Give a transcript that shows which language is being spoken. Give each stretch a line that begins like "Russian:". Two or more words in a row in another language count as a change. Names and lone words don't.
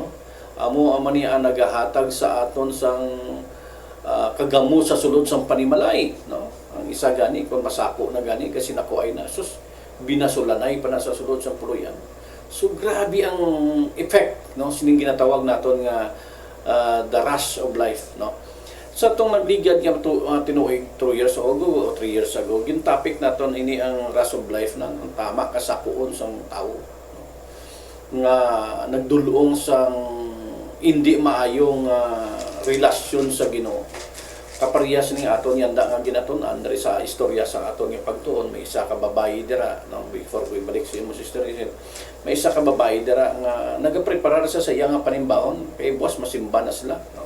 Hiligaynon: Amo man ni ang nagahatag sa aton sang kagamo sa sulod sang panimalay, no. Ang isa gani kung masako na gani kasi nako ay nasus binasulanay pa na sa sulod sang puluyan. So grabe ang effect, no, sining ginatawag naton nga
English: the rush of life,
Hiligaynon: no. Sa tong nagligad nga tinuig 2 years ago o 3 years ago, gin topic naton ini ang
English: rush of life
Hiligaynon: nang tama kasakuon sang tawo, no. Nga nagdulong sang hindi maayong relasyon sa Ginoo. Kaparehas ning aton yanda nga ginatun-an diri sa istorya sa aton nga pagtuon, may isa ka babae dira, no, before ko ibalik sa imo sister, may isa ka babae dira nga nagapreparar sa iya nga panimbahon kay boss masimba na sila, no.